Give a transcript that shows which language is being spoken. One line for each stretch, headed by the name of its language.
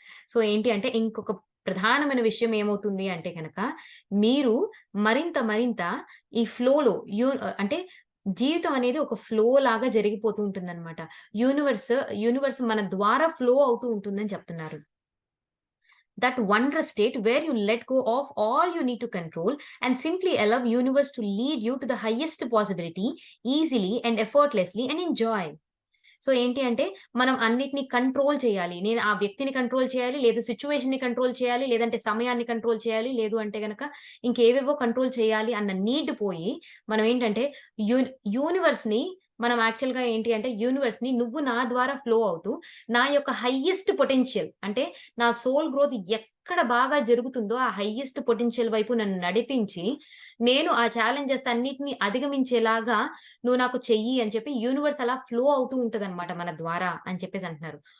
Telugu: So, ఏంటి అంటే ఇంకొక ప్రధానమైన విషయం ఏమవుతుంది అంటే గనక, మీరు మరింత ఈ ఫ్లోలో అంటే జీవితం అనేది ఒక ఫ్లో లాగా జరిగిపోతూ ఉంటుందనమాట. యూనివర్స్ మన ద్వారా ఫ్లో అవుతూ ఉంటుందని చెప్తున్నారు.
English: That wondrous state where you let go of all you need to control and simply allow universe to lead you to the highest possibility easily and effortlessly and enjoy.
Telugu: So ఏంటి అంటే మనం అన్నిటిని control చేయాలి. నేను ఆ వ్యక్తిని control చేయాలి, లేదా సిట్యుయేషన్‌ని కంట్రోల్ చేయాలి, లేదంటే సమయాన్ని కంట్రోల్ చేయాలి, లేదు అంటే గనక ఇంకేవేవో కంట్రోల్ చేయాలి అన్న నీడ్ పోయి మనం ఏంటంటే యూనివర్స్‌ని మనం యాక్చువల్‌గా ఏంటి అంటే యూనివర్స్‌ని నువ్వు నా ద్వారా ఫ్లో అవుతూ నా యొక్క హైయెస్ట్ పొటెన్షియల్ అంటే నా సోల్ గ్రోత్ ఎక్కడ బాగా జరుగుతుందో ఆ హైయెస్ట్ పొటెన్షియల్ వైపు నన్ను నడిపించి నేను ఆ ఛాలెంజెస్ అన్నిటిని అధిగమించేలాగా నువ్వు నాకు చెయ్యి అని చెప్పి యూనివర్స్ అలా ఫ్లో అవుతూ ఉంటదన్నమాట మన ద్వారా అని చెప్పేసి అంటున్నారు.